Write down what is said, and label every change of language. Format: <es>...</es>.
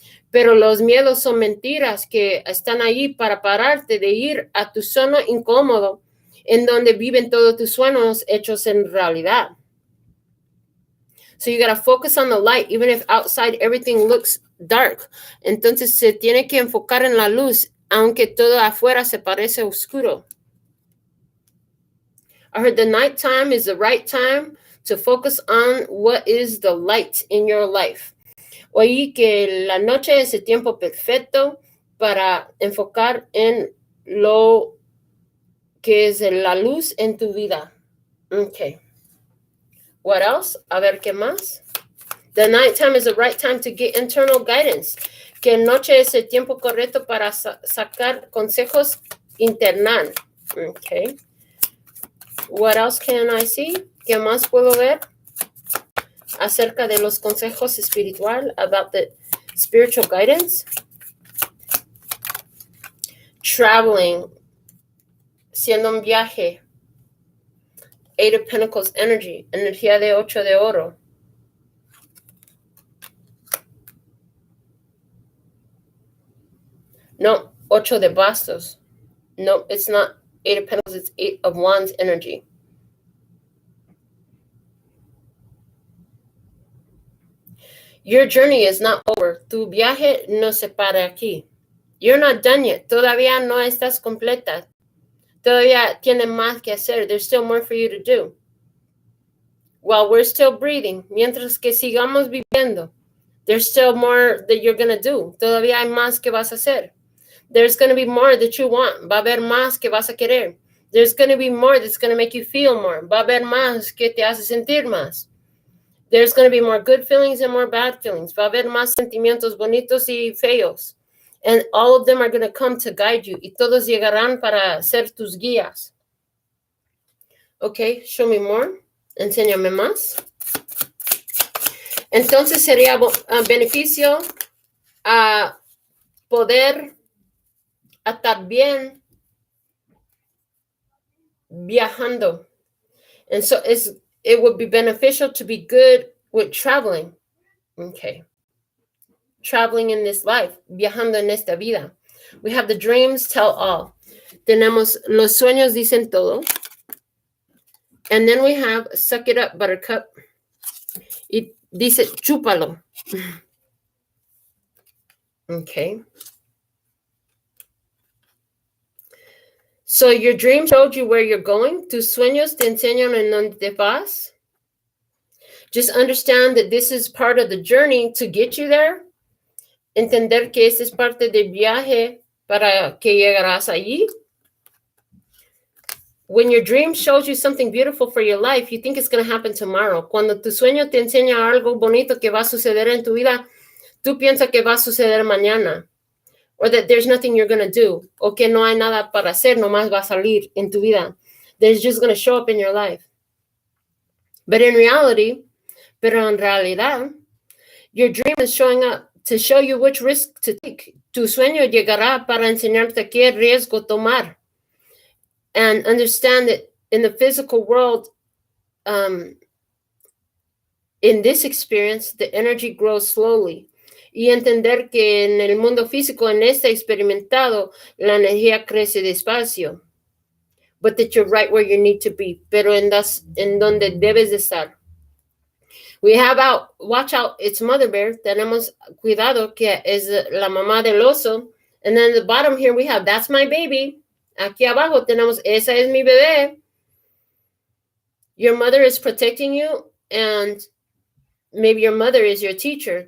<es>Pero los miedos son mentiras que están ahí para pararte de ir a tu zona incómodo, en donde viven todos tus sueños hechos en realidad.</es> <en>So you got to focus on the light, even if outside everything looks dark.</en> <es>Entonces se tiene que enfocar en la luz, aunque todo afuera se parece oscuro.</es> <en>I heard the nighttime is the right time to focus on what is the light in your life.</en> <es>Oí que la noche es el tiempo perfecto para enfocar en lo que es la luz en tu vida.</es> <en>Okay. What else?</en> <es>A ver, ¿qué más?</es> <en>The nighttime is the right time to get internal guidance.</en> <es>Que noche es el tiempo correcto para sacar consejos internos.</es> <en>Okay. What else can I see?</en> <es>¿Qué más puedo ver? Acerca de los consejos espiritual,</es> <en>about the spiritual guidance.</en> <es>Traveling, siendo un viaje.</es> <en>8 of Pentacles energy,</en> <es>energía de 8 de oro. No, 8 de bastos.</es> <en>No, it's not 8 of Pentacles, it's 8 of Wands energy. Your journey is not over.</en> <es>Tu viaje no se para aquí.</es> <en>You're not done yet.</en> <es>Todavía no estás completa. Todavía tiene más que hacer.</es> <en>There's still more for you to do. While we're still breathing,</en> <es>mientras que sigamos viviendo,</es> <en>there's still more that you're going to do.</en> <es>Todavía hay más que vas a hacer.</es> <en>There's going to be more that you want.</en> <es>Va a haber más que vas a querer.</es> <en>There's going to be more that's going to make you feel more.</en> <es>Va a haber más que te hace sentir más.</es> <en>There's going to be more good feelings and more bad feelings.</en> <es>Va a haber más sentimientos bonitos y feos.</es> <en>And all of them are going to come to guide you.</en> <es>Y todos llegarán para ser tus guías.</es> <en>Okay, show me more.</en> <es>Enséñame más. Entonces sería beneficio a poder estar bien viajando.</es> <en>And so it would be beneficial to be good with traveling. Okay. Traveling in this life,</en> <es>viajando en esta vida.</es> <en>We have the dreams tell all.</en> <es>Tenemos los sueños dicen todo.</es> <en>And then we have suck it up, buttercup.</en> <es>Y dice chúpalo.</es> <en>Okay. So your dream showed you where you're going.</en> <es>Tus sueños te enseñan en donde vas.</es> <en>Just understand that this is part of the journey to get you there.</en> <es>Entender que esta es parte del viaje para que llegarás allí.</es> <en>When your dream shows you something beautiful for your life, you think it's going to happen tomorrow.</en> <es>Cuando tu sueño te enseña algo bonito que va a suceder en tu vida, tú piensas que va a suceder mañana.</es> <en>Or that there's nothing you're going to do.</en> <es>O que no hay nada para hacer, nomás va a salir en tu vida.</es> <en>That it's just going to show up in your life.</en> <es>Pero en realidad,</es> <en>your dream is showing up to show you which risk to take.</en> <es>Tu sueño llegará para enseñarte qué riesgo tomar.</es> <en>And understand that in the physical world, in this experience, the energy grows slowly.</en> <es>Y entender que en el mundo físico, en este experimentado, la energía crece despacio.</es> <en>But that you're right where you need to be.</en> <es>Pero en donde debes de estar.</es> <en>We have watch out, it's mother bear.</en> <es>Tenemos cuidado que es la mamá del oso.</es> <en>And then at the bottom here we have, that's my baby.</en> <es>Aquí abajo tenemos, esa es mi bebé.</es> <en>Your mother is protecting you, and maybe your mother is your teacher.</en>